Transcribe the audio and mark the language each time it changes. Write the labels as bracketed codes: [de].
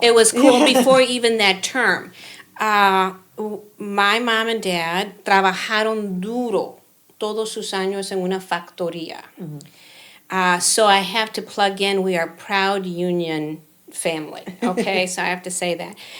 [en] It was cool before even that term. My mom and dad [es] trabajaron duro todos sus años en una factoría. Mm-hmm. [en] So I have to plug in, we are a proud union family, okay? So I have to say that.